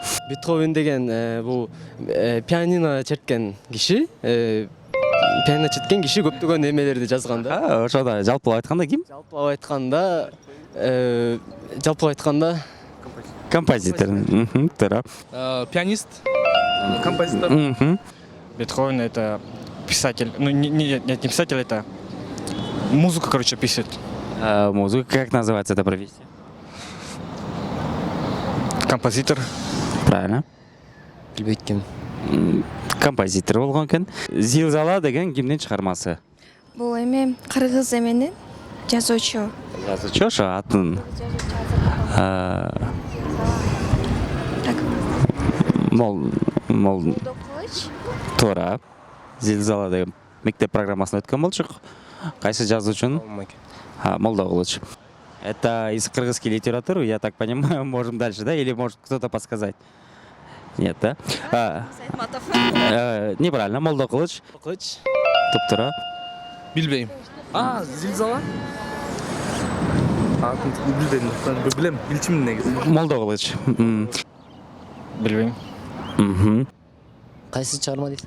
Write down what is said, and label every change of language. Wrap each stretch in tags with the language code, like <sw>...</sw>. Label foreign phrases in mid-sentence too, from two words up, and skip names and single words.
<ky>Бетховен деген бул пианино черткен киши. Пианино черткен киши көптөгөн эмелерди жазган да. Ошода жалпылап айтканда ким? Жалпылап айтканда Композитор. Туура. Пианист. Композитор.</ky> <ru>Бетховен это писатель. Ну, не писатель, это музыку, короче, пишет. Музыка, как называется эта профессия? Композитор. Правильно.</ru> <ky>билбейт ким. Композитор болгон экен. Зилзала деген кимдин чыгармасы? Бул эме кыргыз эменин жазуучу. Жазуучу ошо атын. Так. Молдокылыч. Туура. Зилзала деген мектеп программасына өткөн болчук. Кайсы жазуучунун? Молдокылыч.</ky> <ru>Это из кыргызской литературы, я так понимаю, можем дальше, да? Или может кто-то подсказать? Нет, да? Айтматов. Неправильно, Молдокылыч.</ru> <ky>Туп-тура. Билбейм. Зилзала? Билем, билчимин негизи. Молдокылыч. Билбейм. Кайсы чыгарма дейсиң?</ky>